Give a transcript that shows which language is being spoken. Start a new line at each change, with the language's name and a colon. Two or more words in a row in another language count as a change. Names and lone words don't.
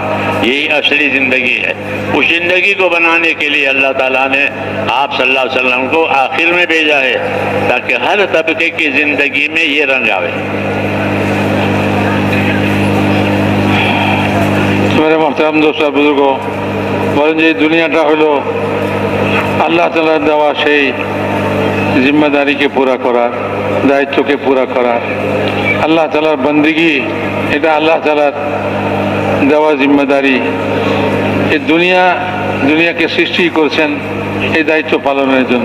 Urdu: یہی اصلی زندگی ہے. اس زندگی کو بنانے کے لیے اللہ تعالیٰ نے آپ
Arabic: صلی اللہ علیہ وسلم
Urdu: کو آخر میں بھیجا ہے تاکہ ہر طبقے کی زندگی میں یہ رنگ آوے. میرے محترم دوست اور بزرگوں،
Bangla: বলেন যে দুনিয়াটা হলো আল্লাহ তাআলার দেওয়া সেই জিম্মেদারিকে পুরা করার, দায়িত্বকে পুরা করার। আল্লাহ তাআলার বন্দেগী, এটা আল্লাহ তাআলার দেওয়া জিম্মেদারি। এই দুনিয়াকে সৃষ্টি করেছেন এই দায়িত্ব পালনের জন্য।